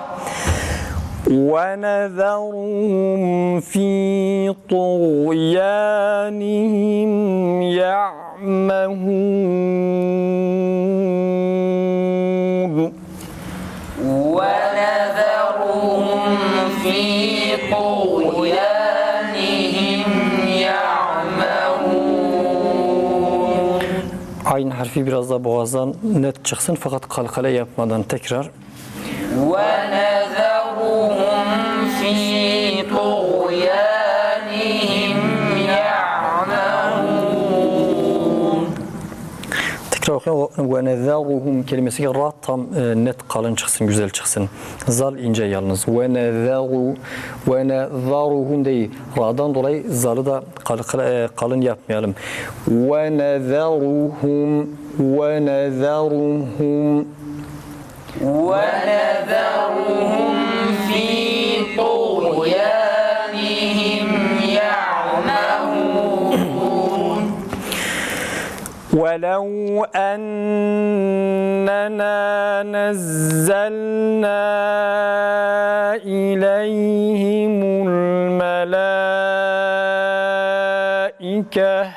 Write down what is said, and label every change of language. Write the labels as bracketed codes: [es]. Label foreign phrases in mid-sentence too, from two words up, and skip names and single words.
[ar] ونذرهم في طغيانهم يعمهون ونذرهم في طغيانهم يعمهون [tr] Ayn harfi biraz da boğazdan net çıksın fakat kalkale yapmadan tekrar. [ar] ونذرهم في طغيانهم يعمهون [tr] Tekrar okuyalım. [ar] ونذرهم [tr] kelimesi ra tam net kalın çıksın, güzel çıksın. Zal ince yalnız. [ar] ونذرهم [tr] değil. Ra'dan dolayı zalı da kalın yapmayalım. [ar] ونذرهم ونذرهم في طغيانهم يعمهون ولو أننا نزلنا إليهم الملائكة